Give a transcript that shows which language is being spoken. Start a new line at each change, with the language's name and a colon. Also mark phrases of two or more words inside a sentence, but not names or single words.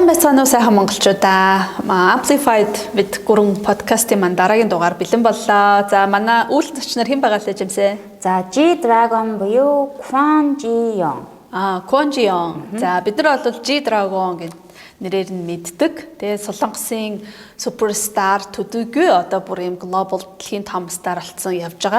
Mongolian: Сайн уу сайхан монголчуудаа.
English: Amplified with
Mongolian: гурван подкастын маань дараагийн дугаар бэлэн боллоо. За манай үйл зочноор хэн байгаа лээ жимсэ? За G-Dragon буюу Kwon Ji-young. Kwon Ji-young. За бид нар бол G-Dragon гэдэг нэрээр нь мэддэг. Тэгээ Солонгосын суперстар төдийгүй одоо бүр юм глобал дэлхийн том стар болсон явж байгаа.